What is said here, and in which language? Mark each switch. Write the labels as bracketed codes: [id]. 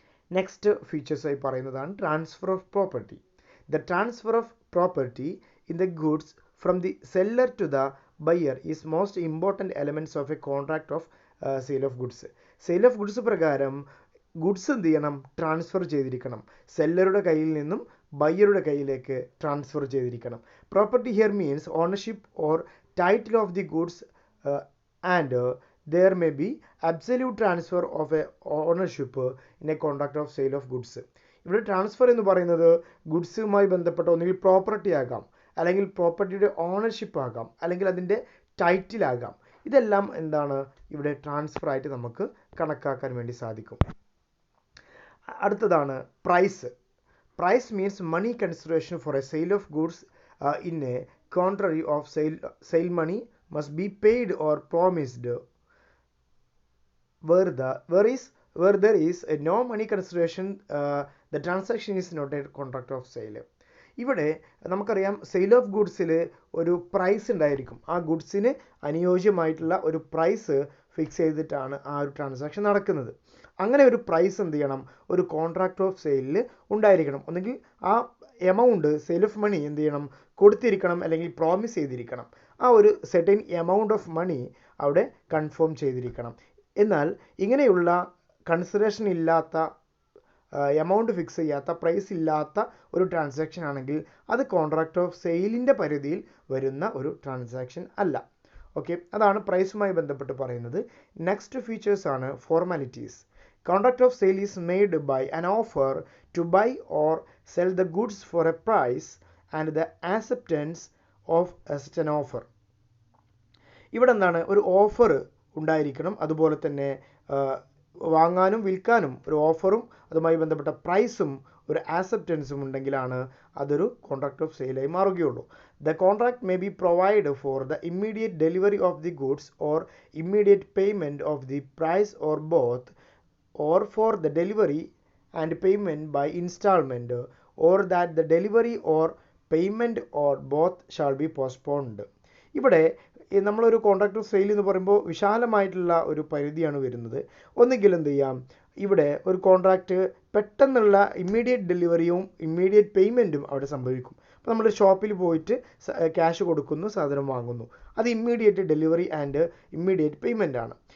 [en] next ഫീച്ചേഴ്സായി [ml] പറയുന്നതാണ് [en] Transfer of property. The transfer of property in the goods from the seller to the buyer is most important elements of a contract of sale of goods. [ml] Sale of goods പ്രകാരം goods എന്ത് ചെയ്യണം? Transfer ചെയ്തിരിക്കണം. സെല്ലറുടെ കയ്യിൽ നിന്നും ബയ്യറുടെ കയ്യിലേക്ക് transfer ചെയ്തിരിക്കണം. [en] Property here means ownership or title of the goods and there may be absolute transfer of a ownership in a contract of sale of goods. [ml] ഇവിടെ transfer എന്ന് പറയുന്നത് ഗുഡ്സുമായി ബന്ധപ്പെട്ട ഒന്നുകിൽ പ്രോപ്പർട്ടി ആകാം, അല്ലെങ്കിൽ പ്രോപ്പർട്ടിയുടെ ഓണർഷിപ്പ് ആകാം, അല്ലെങ്കിൽ അതിൻ്റെ ടൈറ്റിൽ ആകാം. ഇതെല്ലാം എന്താണ് ഇവിടെ ട്രാൻസ്ഫർ ആയിട്ട് നമുക്ക് കണക്കാക്കാൻ വേണ്ടി സാധിക്കും. അടുത്തതാണ് price. [en] Price means money consideration for a sale of goods in a contrary of sale money must be paid or promised where there is a no money consideration, the transaction is not a contract of sale. [ml] ഇവിടെ നമുക്കറിയാം sale of ഗുഡ്സിൽ ഒരു price ഉണ്ടായിരിക്കും. ആ ഗുഡ്സിന് അനുയോജ്യമായിട്ടുള്ള ഒരു price fix ചെയ്തിട്ടാണ് ആ ഒരു ട്രാൻസാക്ഷൻ നടക്കുന്നത്. അങ്ങനെ ഒരു പ്രൈസ് എന്ത് ചെയ്യണം, ഒരു കോൺട്രാക്ട് ഓഫ് സെയിലിൽ ഉണ്ടായിരിക്കണം. ഒന്നെങ്കിൽ ആ എമൗണ്ട് സെയിൽ ഓഫ് മണി എന്ത് ചെയ്യണം, കൊടുത്തിരിക്കണം, അല്ലെങ്കിൽ പ്രോമിസ് ചെയ്തിരിക്കണം. ആ ഒരു സെർട്ടൻ എമൗണ്ട് ഓഫ് മണി അവിടെ കൺഫേം ചെയ്തിരിക്കണം. എന്നാൽ ഇങ്ങനെയുള്ള കൺസിഡറേഷൻ ഇല്ലാത്ത, എമൗണ്ട് ഫിക്സ് ചെയ്യാത്ത, പ്രൈസ് ഇല്ലാത്ത ഒരു ട്രാൻസാക്ഷൻ ആണെങ്കിൽ അത് കോൺട്രാക്ട് ഓഫ് സെയിലിൻ്റെ പരിധിയിൽ വരുന്ന ഒരു ട്രാൻസാക്ഷൻ അല്ല. ഓക്കെ, അതാണ് പ്രൈസുമായി ബന്ധപ്പെട്ട് പറയുന്നത്. നെക്സ്റ്റ് ഫീച്ചേഴ്സ് ആണ് formalities. [en] Contract of sale is made by an offer to buy or sell the goods for a price and the acceptance of such an offer. [ml] ഇവിടെ എന്താണ്, ഒരു ഓഫർ ഉണ്ടായിരിക്കണം, അതുപോലെ തന്നെ വാങ്ങാനും വിൽക്കാനും ഒരു ഓഫറും അതുമായി ബന്ധപ്പെട്ട പ്രൈസും ഒരു ആക്സെപ്റ്റൻസും ഉണ്ടെങ്കിലാണ് അതൊരു contract of സെയിലായി മാറുകയുള്ളൂ. [en] The contract may be provided for the immediate delivery of the goods or immediate payment of the price or both, or for the delivery and payment by installment, or that the delivery or payment or both shall be postponed. [ml] ഇവിടെ നമ്മളൊരു contract of sale എന്ന് പറയുമ്പോൾ വിശാലമായിട്ടുള്ള ഒരു പരിധിയാണ് വരുന്നത്. ഒന്നുകിൽ എന്ത് ചെയ്യാം, ഇവിടെ ഒരു കോൺട്രാക്റ്റ് പെട്ടെന്നുള്ള ഇമ്മീഡിയറ്റ് ഡെലിവറിയും ഇമ്മീഡിയറ്റ് പേയ്മെൻറ്റും അവിടെ സംഭവിക്കും. അപ്പോൾ നമ്മൾ ഷോപ്പിൽ പോയിട്ട് ക്യാഷ് കൊടുക്കുന്നു, സാധനം വാങ്ങുന്നു, അത് immediate delivery and immediate payment ആണ്.